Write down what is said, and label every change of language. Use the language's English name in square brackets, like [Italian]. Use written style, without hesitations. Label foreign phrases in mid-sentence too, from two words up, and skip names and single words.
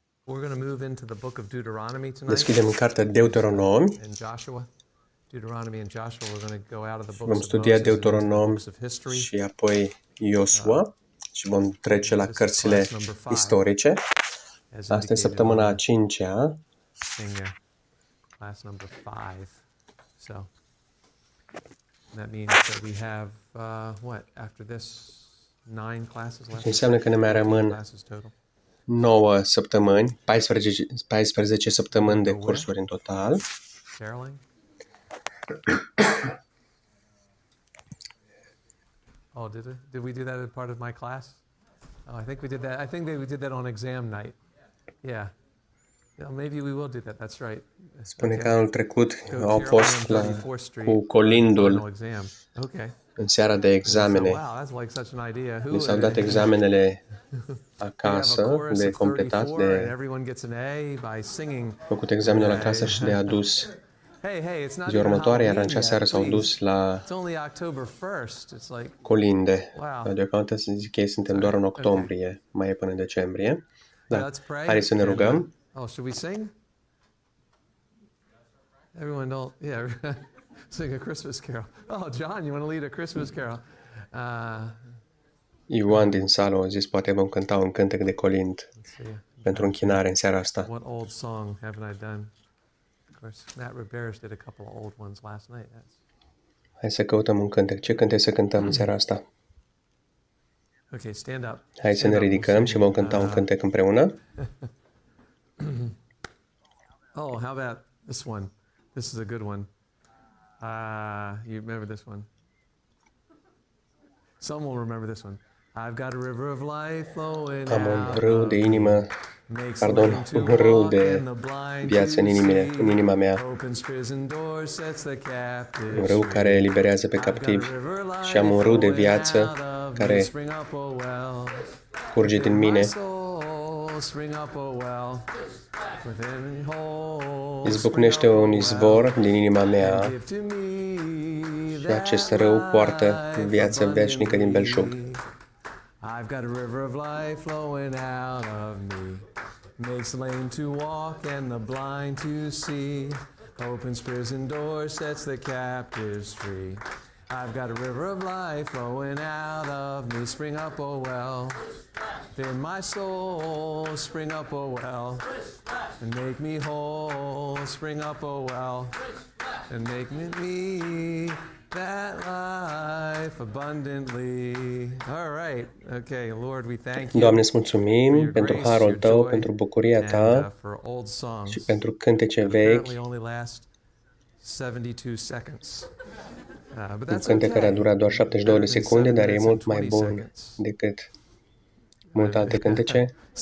[English] We're going to move into the book of Deuteronomy tonight. [Romanian] Deschidem în cartea Deuteronomi. [English] And Joshua. Deuteronomy and Joshua, we're going to go out of the [Romanian] Vom [English] books of [Romanian] studia [English] Moses and into the [Romanian] Deuteronom [English] books of history. [Romanian] și apoi Iosua și vom trece la cărțile istorice. Asta e săptămâna a 5-a. Class number 5. So that means that we have what after this 9 classes left. Înseamnă că ne mai rămân 9 săptămâni, 14 săptămâni de cursuri în total. [English] Caroline? Oh, did we do that as part of my class? Oh, I think we did that. I think we did that on exam night. Yeah. Maybe we will do that. That's right. [Romanian] Spune că anul trecut au fost cu colindul în seara de examene. Li s-au dat examenele acasă, de completat, de făcut examenul acasă și de adus ziua următoare, iar în acea seară s-au dus la colinde. Deocamdată zic ei, suntem doar în octombrie, mai e până în decembrie. Da. Haideți să ne rugăm. [English] Oh, should we sing? Everyone don't, yeah, sing a Christmas carol. Oh, John, you want to lead a Christmas carol? [Romanian] Ioan din sală a zis, poate vom cânta un cântec de colind pentru închinare în seara asta. [English] What old song haven't I done? Of course, Matt Rivera did a couple of old ones last night. [Romanian] Hai să căutăm un cântec. Ce cântec să cântăm în seara asta? [English] Okay, stand up. [Romanian] Hai să ne ridicăm și vom cânta un cântec împreună. [English] Oh, how about this one? This is a good one. You remember this one? Some will remember this one. I've got a river of life flowing out. [Romanian] Am un râu de inimă, un râu de viață în inima mea. Un râu care eliberează pe captivi. Și am un râu de viață care curge din mine. Izbucnește un izvor din inima mea și acest râu poartă viață veșnică din belșug. [English] I've got a river of life flowing out of me, makes the lame to walk and the blind to see, opens prison doors, sets the captives free. I've got a river of life flowing out of me, spring up a well, in my soul, spring up a well, and make me whole, spring up a well, and make me that life abundantly. All right. Okay, Lord, we thank you. [Romanian] Doamne, îți mulțumim pentru harul tău, pentru bucuria ta și pentru cântece vechi. Un cântec care a durat doar 72 de secunde, dar e mult mai bun decât multe alte cântece.